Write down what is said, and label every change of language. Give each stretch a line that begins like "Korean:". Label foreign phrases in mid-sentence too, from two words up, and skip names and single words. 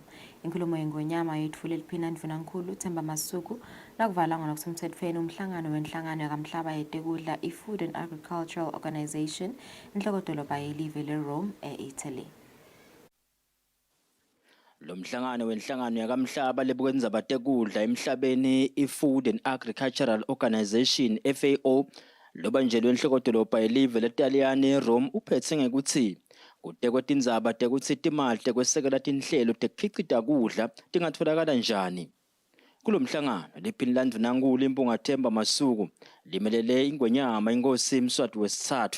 Swati: Inkulumo yengwenyama yetfule liphina ndvunankhulu Themba Masuku nakuvala ngokusemtsetfweni umhlangano wenhlangano yakamhlaba yetekudla i-Food and Agricultural Organization inhlokodolobha yelive leRome e-Italy. Lo mhlangano wenhlangano yakamhlaba lebukwenza batekudla emhlabeni i-Food and Agricultural Organization FAO lobanjelwe enhlokodolobha yelive leTaliyane Rome uphethe ngekuthi kutekwe tindzaba tekutsi timali tekwesekela tinhlelo tekukhiqida kudla tingatfolakala njani. Kulo mhlangano liphini landvunankulu impunga Themba Masuku limelele ingwenyama inkosi Mswati wesithathu.